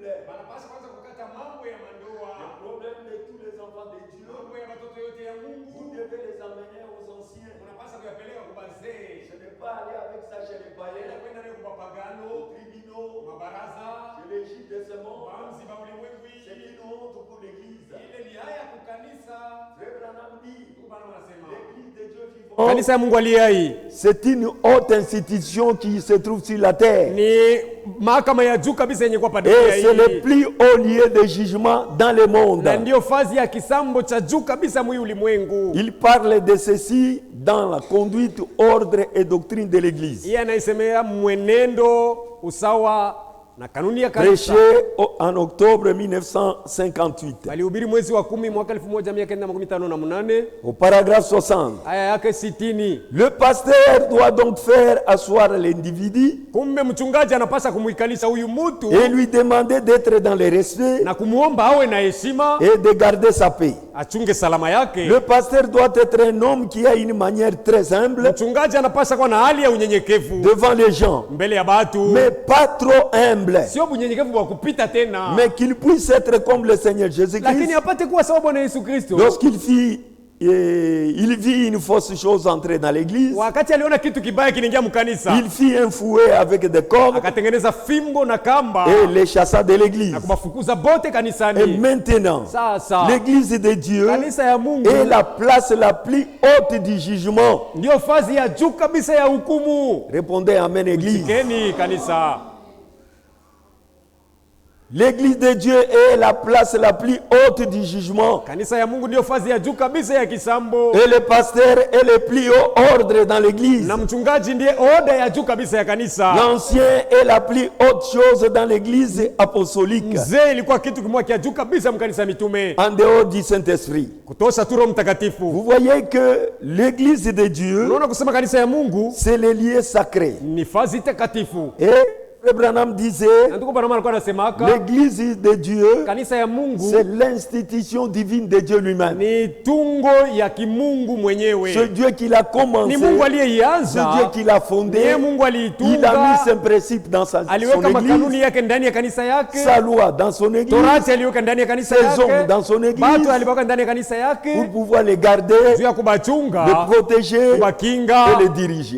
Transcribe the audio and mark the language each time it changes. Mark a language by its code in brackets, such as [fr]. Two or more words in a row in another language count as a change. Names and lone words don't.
[fr] Les problèmes de tous les enfants de Dieu. Vous devez les amener aux anciens. Je ne vais pas aller avec ça chez les païens, aux tribunaux, chez les juges de ce monde. C'est une honte pour l'église. [sw] Kanisa ya Mungu aliye hai. [fr] C'est une haute institution qui se trouve sur la terre. [sw] Ni mahakama ya juu kabisa yenye kwa dunia hii. [fr] Et c'est le plus haut lieu de jugement dans le monde. [sw] Na ndio fazi ya kisambo cha juu kabisa mwi ulimwengu. [fr] Il parle de ceci dans la conduite, ordre et doctrine de l'église. [sw] Yeye anaisemea mwenendo, usawa na kanuni ya kanisa. [fr] Prêché en octobre 1958. [sw] Alihubiri mwezi wa 10 mwaka 1958. [fr] Au paragraphe 60. [sw] Aya yake 60. [fr] Le pasteur doit donc faire asseoir l'individu. [sw] Kumbe mchungaji anapaswa kumuikalisha huyu mtu. [fr] Et lui demander d'être dans le respect. [sw] Na kumuomba awe na heshima. [fr] Et de garder sa paix. [sw] Achunge salama yake. [fr] Le pasteur doit être un homme qui a une manière très humble. [sw] Mchungaji anapaswa kuwa na hali ya unyenyekevu. [fr] Devant les gens. [sw] Mbele ya watu. [fr] Mais pas trop humble. [sw] Sio unyenyekevu wa kupita tena. [fr] Mais qu'il puisse être comme le Seigneur Jésus-Christ. [sw] Lakini apate kuwa sawa Bwana Yesu Kristo. [fr] Il vit une fausse chose entrer dans l'église. [sw] Wakati aliona kitu kibaya kinaingia mkanisa. [fr] Il fit un fouet avec des cordes. [sw] Akatengeneza fimbo na kamba. [fr] Et les chassa de l'église. [sw] Na kubafukuza bote kanisani. [fr] Et maintenant, l'église de Dieu [sw] kanisa ya Mungu [fr] est la place la plus haute du jugement. [sw] Ndio fazi ya juu kabisa ya hukumu. [fr] Répondez amen église. [sw] Tikeni kanisa. [fr] L'église de Dieu est la place la plus haute du jugement. [sw] Kanisa ya Mungu ndio fazi ya juu kabisa ya kisambo. [fr] Et le pasteur est le plus haut ordre dans l'église. [sw] Na mchungaji ndiye oda ya juu kabisa ya kanisa. [fr] L'ancien est la plus haute chose dans l'église apostolique. [sw] Mzee ilikuwa kitu kimoja kia juu kabisa mkanisa mitume. [fr] En dehors du Saint-Esprit. [sw] Kutosha tu Roho Mtakatifu. [fr] Vous voyez que l'église de Dieu, [sw] unaona kusema kanisa ya Mungu, [fr] c'est le lieu sacré. [sw] Ni fazi takatifu. [fr] Branham disait, l'église de Dieu, c'est l'institution divine de Dieu lui-même. C'est Dieu qui l'a commencé, c'est Dieu qui l'a fondé, il a mis ses principes dans son église, sa loi dans son église, ses hommes dans son église, pour pouvoir les garder, les protéger et les diriger.